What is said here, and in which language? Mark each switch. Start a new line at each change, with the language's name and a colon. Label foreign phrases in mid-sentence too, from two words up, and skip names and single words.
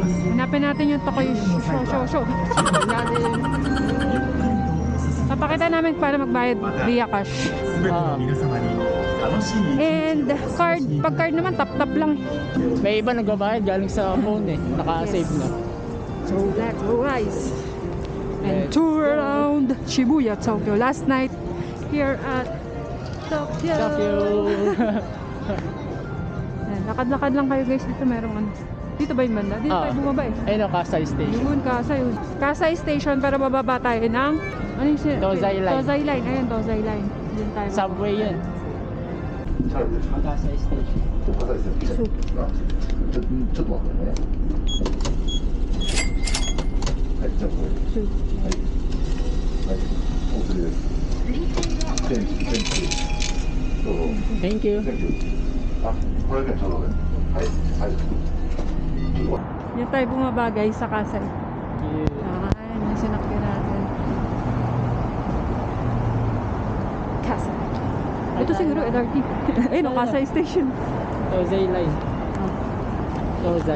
Filipino: Hanapin natin yung Tokyo Show. Papakita namin para magbayad
English: via cash. And card,
Filipino: pag card naman tap lang. May iba nagbabayad galing sa phone eh. Naka-save na.
English: So let's go guys. And tour around Shibuya, Tokyo. Last night here at Tokyo.
Filipino: Ayan, lakad-lakad lang kayo guys. Dito merong ano. Dito ba yung banda? Dito tayo bumaba eh. Ayun o, Kasai Station. Yun, Kasai. Kasai Station para bababa tayo ng ano yung Tozai Line. Tozai Line. Ayun, Tozai Line. Yun tayo. Subway yun. Kasai Station.
Japanese: ちょっと待ってね。はい、じゃあこれ。はい。はい。お釣りです。どうぞ。
English: Thank you.
Japanese: あ、これね、ちょうどね。はい。はい。
Filipino: Yan tayo bumaba guys sa Kasai. Ayan, yung sinakyan natin. Kasai. Ito siguro LRT. Ayun, no, Kasai Station. Tozai Line. Tozai.